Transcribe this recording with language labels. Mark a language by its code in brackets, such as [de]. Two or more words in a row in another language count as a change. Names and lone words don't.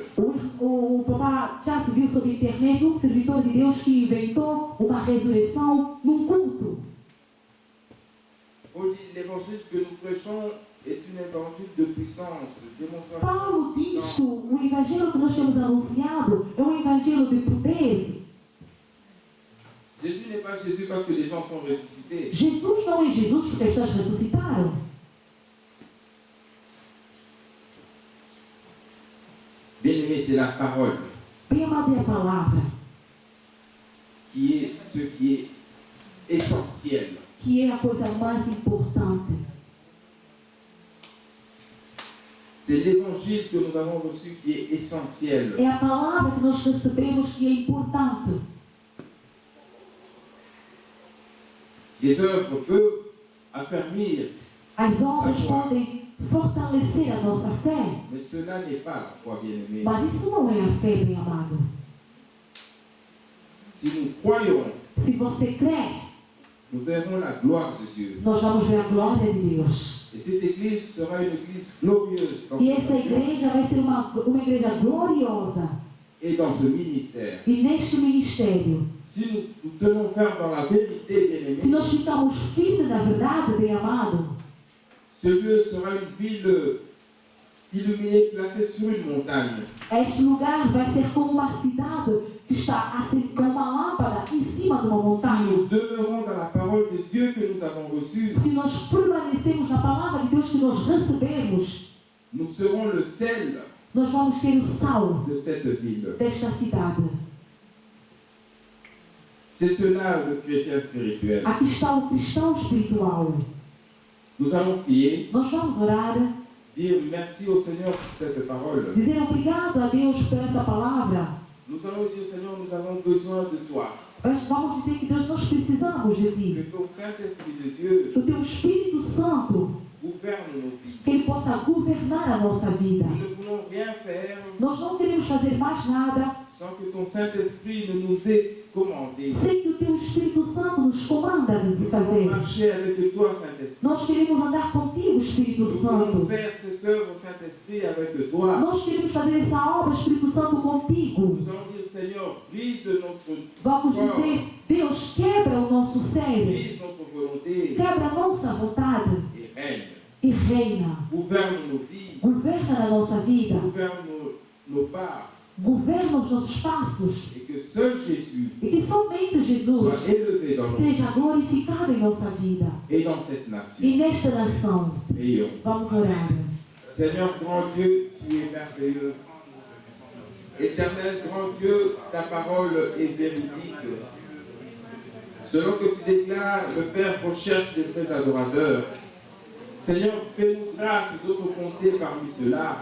[pt] O papá já se viu sobre a internet um servidor de Deus que inventou uma ressurreição num culto. [fr] Paul dit, l'évangile que nous prêchons est un évangile de puissance, de démonstration. [pt] Paulo [fr] de [pt] diz [fr] puissance. [pt] que o evangelho que nós temos anunciado é um evangelho de poder. [fr] Jésus n'est pas Jésus parce que les gens sont ressuscités. [pt] Jesus não é Jesus porque as pessoas ressuscitaram. [fr] Bien-aimé, c'est la parole [pt] Bem amado é a palavra, [fr] qui est ce qui est essentiel. [pt] que é a coisa mais importante. [fr] C'est l'évangile que nous avons reçu qui est essentiel. [pt] É a palavra que nós recebemos que é importante. [fr] Les œuvres peuvent affermir, [pt] As obras podem fortalecer a nossa fé, [fr] mais cela n'est pas la foi, bien-aimé. [pt] mas isso não é a fé, bem amado. [fr] Si nous croyons, [pt] Se você crê, [fr] nous verrons la gloire de Dieu. [pt] nós vamos ver a glória de Deus. [fr] Et cette église sera une église glorieuse dans [pt] E [fr] cette [pt] essa [fr] nation [pt] igreja vai ser uma igreja gloriosa. [fr] et dans ce ministère. [pt] E neste ministério, [fr] Si nous tenons ferme dans la vérité, [pt] se [fr] bien-aimé, [pt] nós ficarmos firmes na verdade, bem amado, [fr] ce lieu sera une ville illuminée, placée sur une montagne. [pt] este lugar vai ser como uma cidade que está assim, com uma lâmpada em cima de uma [fr] Si [pt] montanha. [fr] nous demeurons dans la parole de Dieu que nous avons reçue, [pt] Se nós permanecemos na palavra de Deus que nós recebemos, [fr] nous serons le sel [pt] nós vamos ser o sal [fr] de cette ville. [pt] desta cidade. [fr] C'est cela le chrétien spirituel. [pt] Aqui está o cristão espiritual. [fr] Nous allons prier, [pt] Nós vamos orar, [fr] dire merci au Seigneur pour cette parole. [pt] dizer obrigado a Deus por essa palavra. [fr] Nous allons dire, Seigneur, nous avons besoin de toi. [pt] Mas vamos dizer que Deus, nós precisamos de Ti. [fr] Que ton Saint-Esprit de Dieu [pt] Que o Teu Espírito Santo, [fr] gouverne nos vies. [pt] que Ele possa governar a nossa vida. [fr] Nous ne voulons rien faire [pt] Nós não queremos fazer mais nada [fr] sans que ton Saint-Esprit ne nous ait commandé. [pt] sem que o Teu Espírito Santo nos comanda de [fr] Nous voulons [pt] fazer. [fr] marcher avec toi, Saint-Esprit. [pt] Nós queremos andar contigo, Espírito [fr] Nous voulons [pt] Santo. [fr] faire cette œuvre, Saint-Esprit, avec toi. [pt] Nós queremos fazer essa obra, Espírito Santo, contigo. [fr] Nous allons dire, Seigneur, brise notre [pt] Vamos [fr] corps, [pt] dizer, Deus, quebra o nosso cérebro, [fr] brise notre volonté [pt] quebra a nossa vontade [fr] et règne. [pt] e reina. [fr] Gouverne nos vies, [pt] Governa a nossa vida, [fr] gouverne nos pas, [pt] governa os nossos passos. [fr] et que seul Jésus [pt] E que somente Jesus [fr] soit élevé dans nos vies [pt] seja glorificado em nossa vida. [fr] et dans cette nation. [pt] E nesta nação, [fr] Prions. [pt] vamos orar. [fr] Seigneur grand Dieu, tu es merveilleux. Éternel grand Dieu, ta parole est véridique. Selon que tu déclares, le Père recherche des vrais adorateurs. Seigneur, fais-nous grâce de te compter parmi ceux-là.